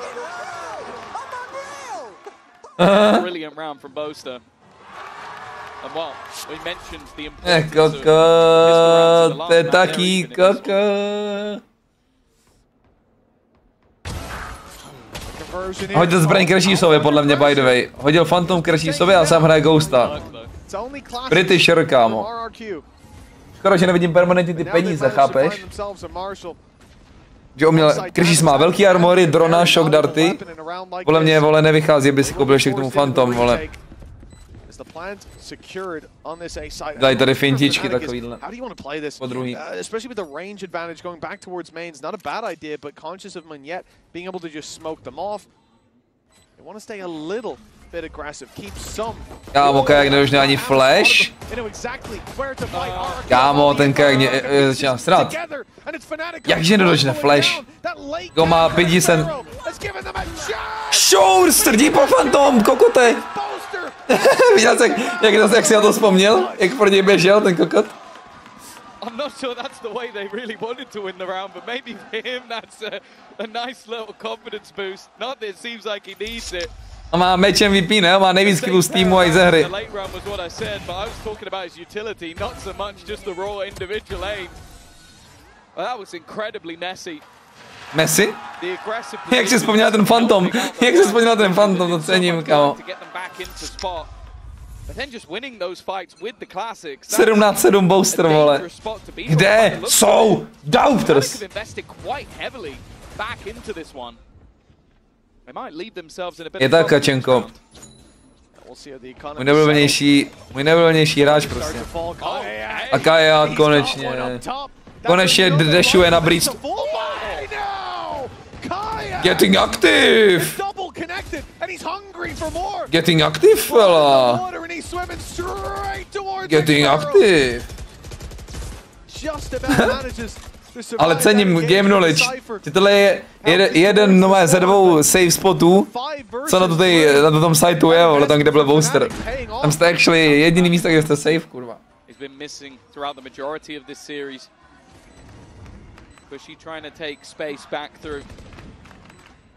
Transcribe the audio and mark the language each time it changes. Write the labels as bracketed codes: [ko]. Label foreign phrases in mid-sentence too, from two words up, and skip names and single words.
[en] Brilliant round from Boaster. And well, we mentioned the importance [cs] kokot, to je taký kokot. Hodil zbraň Crashisovi, podle mě, [en] by the way. [cs] Hodil Phantom Crashisovi a sám hraje Ghosta. Britisher, kámo. Skoro, že nevidím permanentně ty peníze, chápeš? Že on měl, Crashis má velký armory, drona, shock darty. Podle mě, vole, nevychází, aby si koupil ještě k tomu Phantom, vole. Dají tady fintičky takovýhle. Po druhý. [en] Especially with the range advantage going back towards mains, not a bad idea, but conscious of Monyet being able to just smoke them off. They want to stay a little bit aggressive, keep some. [cs] Kámo, Kajak nedožne ani flash. Kámo, ten Kajak začíná srát. Jakže nedožne flash? Go má 50. Show, strdí po Phantom, kokote. Viděl jsi, jak si na to vzpomněl? Jak pro něj běžel ten kokot? [en] I'm not sure that's the way they really wanted to win the round, but maybe for him that's a nice little confidence boost. Not that it seems like he needs it. [cs] On má match MVP, ne? Má nejvíc killů z týmu a i ze hry. [en] The late round was what I said, but I was talking about his utility, not so much just the raw individual aim. Well, that was incredibly messy. Messi? [cs] Jak si vzpomněl ten Phantom? Jak si vzpomněl ten Phantom, to cením, kámo. 17-7 Boaster, vole. Kde jsou Doubters? Je tak, Kačenko. Můj nebyl hráč, prostě. A Kaja, konečně. Konečně dešuje na Breeze. [en] Getting active! Getting active, fella! Getting active! [cs] Ale cením [en] game knowledge. [cs] Tohle je jeden ze 2 save spotů, co na tom sajtu je, ale tam, kde byl Boaster. Tam jste actually jediný místo, kde jste safe, kurva. [en] Bushy trying to take space back through.